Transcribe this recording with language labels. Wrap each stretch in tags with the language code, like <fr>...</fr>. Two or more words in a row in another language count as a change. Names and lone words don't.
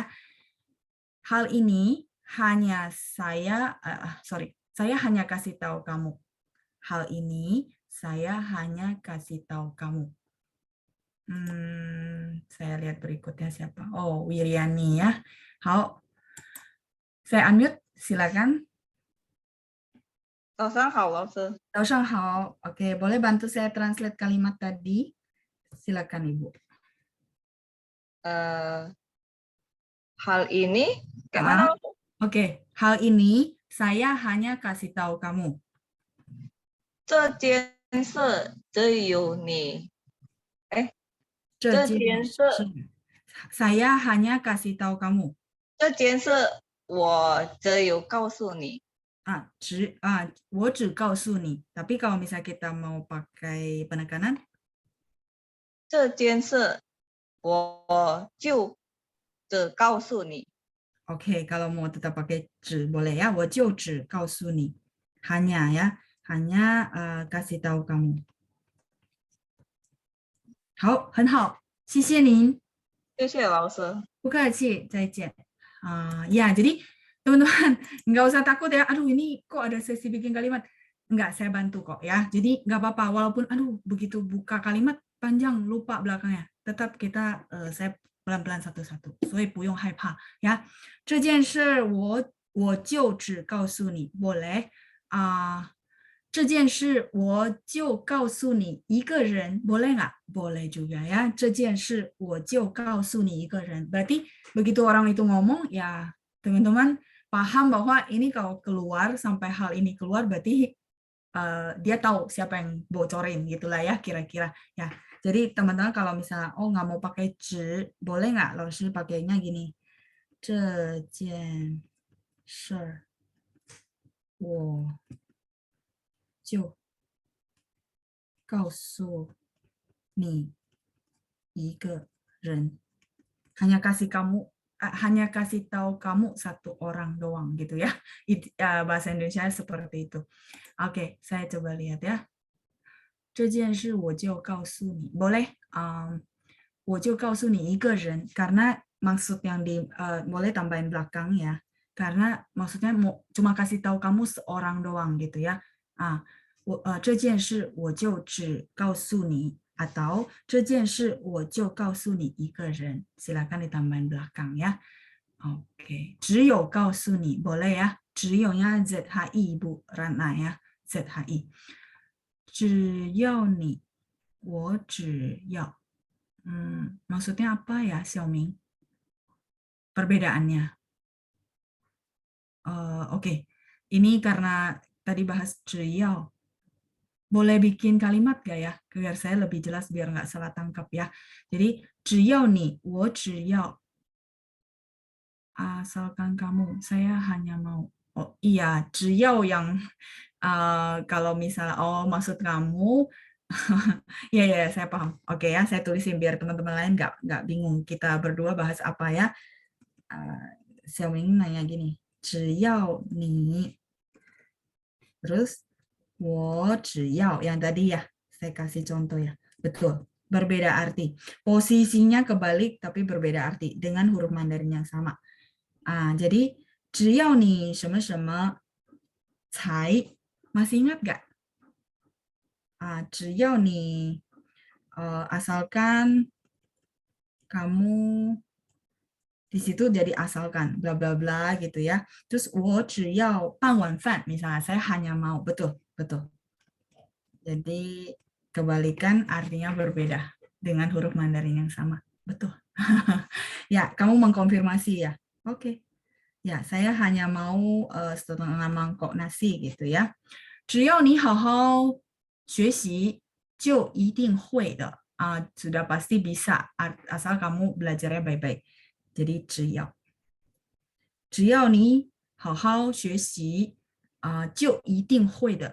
<id>Hal ini hanya saya hanya kasih tahu kamu. Hal ini saya hanya kasih tahu kamu. Saya lihat berikutnya siapa. Oh, Wiriani ya. Hao. Saya unmute, silakan.</id> <zh>早上好，老师。早上好.</zh> <id>Oke, boleh bantu saya translate kalimat tadi? Silakan, Ibu. Hal ini, gimana? Oke, hal ini saya hanya kasih tahu kamu.</id> <zh>这件事只有你。这件事</zh> <id>saya hanya kasih tahu kamu.</id> <zh>这件事我只有告诉你。我只告诉你.</zh> <id>Tapi kalau misalnya kita mau pakai penekanan,</id> <zh>这件事我就只告诉你.</zh> <id>Oke, kalau mau tetap pakai 只 boleh ya.</id> <zh>我就只告诉你.</zh> <id>Hanya ya, hanya kasih tahu kamu.</id> <zh>好，很好，谢谢您。谢谢老师。不客气，再见。</zh> <id>Ya, jadi teman-teman nggak usah takut ya. Aduh, ini kok ada sesi bikin kalimat? Enggak, saya bantu kok ya. Jadi nggak apa-apa. Walaupun begitu buka kalimat panjang lupa belakangnya. Tetap kita saya pelan-pelan satu-satu.</id> <zh>所以不用害怕ya. 这件事我就只告诉你 boleh. 这件事我就告诉你一个人</zh> <id>boleh nggak? Boleh juga ya.</id> <zh>这件事我就告诉你一个人.</zh> <id>Berarti begitu orang itu ngomong ya teman-teman paham bahwa ini kalau keluar sampai hal ini keluar berarti dia tahu siapa yang bocorin gitulah ya kira-kira ya. Jadi teman-teman kalau misalnya nggak mau pakai 只 boleh nggak? Lalu pakainya gini.</id> <zh>这件事我就告诉你一个人.</zh> <id>Hanya kasih tahu kamu satu orang doang gitu ya. Bahasa Indonesia seperti itu. Oke, saya coba lihat ya.</id> <zh>这件事我就告诉你.</zh> <id>Boleh</id> <zh>我就告诉你一个人</zh> <id>karena maksud yang boleh tambahin belakang ya. Karena maksudnya cuma kasih tahu kamu seorang doang gitu ya.</id> <zh>这件事我就只告诉你 atau 这件事我就告诉你一个人.</zh> <id>Silakan ditambahin belakang ya. Oke,</id> <zh>只有告诉你</zh> <id>boleh ya.</id> <zh>只有</zh> <id>nya ZHI Bu Rana ya.</id> <zh>ZHI. 只要你，我只要。</zh> <id>Maksudnya apa ya, Xiaoming? Perbedaannya. Oke. Ini karena tadi bahas 只要. Boleh bikin kalimat gak ya? Biar saya lebih jelas, biar nggak salah tangkap ya. Jadi,</id> <zh>只要你，我只要</zh> <id>asalkan kamu, saya hanya mau. Oh iya, 只要 yang kalau misalnya maksud kamu, ya saya paham. Oke ya, saya tulisin biar teman-teman lain nggak bingung. Kita berdua bahas apa ya? Xiaoming nanya gini,</id> <zh>只要你</zh> <id>terus</id> <zh>我只要</zh> <id>yang tadi ya, saya kasih contoh ya. Betul, berbeda arti. Posisinya kebalik tapi berbeda arti dengan huruf Mandarin yang sama. Jadi</id> <zh>只要你什么什么才</zh> <id>masih ingat gak?</id> <zh>只要你</zh> <id>asalkan kamu di situ jadi asalkan bla bla bla gitu ya. Terus</id> <zh>我只要半碗饭</zh> <id>misalnya saya hanya mau, betul. Jadi kebalikan artinya berbeda dengan huruf Mandarin yang sama. Betul. Ya, kamu mengkonfirmasi ya. Oke. Ya, saya hanya mau setengah mangkok nasi gitu ya.</id> <zh>只要你好好学习就一定会的.</zh> <id>Sudah pasti bisa asal kamu belajarnya baik-baik.</id> <zh>Jadi 只要你好好学习就一定会的.</zh>